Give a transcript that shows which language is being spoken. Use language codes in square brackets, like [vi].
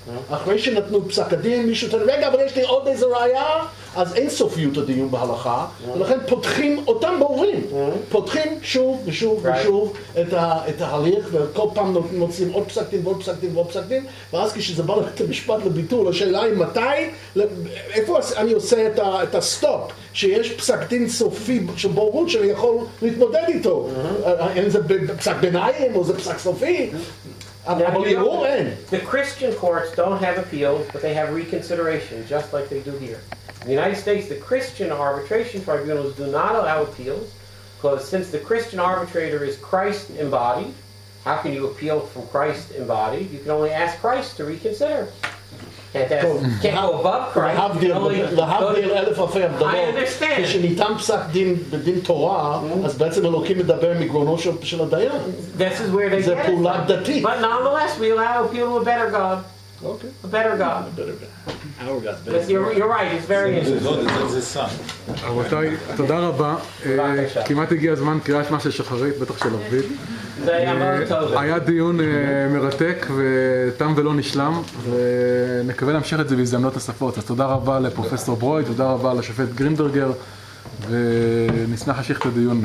[he] אחרי שנתנו פסק הדין, מישהו תגיד, רגע, אבל יש לי עוד איזה ראייה, אז אין סופיות הדיון בהלכה, ולכן פותחים אותם בוררים, פותחים שוב ושוב ושוב את ההליך, וכל פעם מוצאים עוד פסק דין ועוד פסק דין ועוד פסק דין, ואז כשזה בא לבית המשפט לביטול, השאלה היא מתי, איפה אני עושה את הסטופ, שיש פסק דין סופי של בוררות שאני יכול להתמודד איתו, אם זה פסק ביניים או זה פסק סופי, אבל ערעור אין. [en] The Christian courts don't have appeals, but they have reconsideration, just like they do here. In the United States, the Christian arbitration tribunals do not allow appeals, because since the Christian arbitrator is Christ embodied, how can you appeal from Christ embodied? You can only ask Christ to reconsider. Can't go above Christ. [he] להבדיל אלף אלפי הבדלות. [en] I understand. [he] כשניתן פסק דין בדין תורה, אז בעצם אלוקים מדבר מגרונו של הדיין. [en] This is where they [he] זה [en] get it [he] פעולה [en] from. [he] דתית. [en] But nonetheless, we allow appeal to a better God. [he] אוקיי. [en] A better God. Our God. But you're right, it's very interesting. [he] זה סם. רבותיי, תודה רבה. כמעט הגיע הזמן קריאת שמע של שחרית, בטח של עברית. זה היה מאוד טוב. היה דיון מרתק ותם ולא נשלם, ונקווה להמשיך את זה בהזדמנות נוספות. אז תודה רבה לפרופסור ברויד, תודה רבה לשופט גרינברגר, ונשמח להמשיך את הדיון.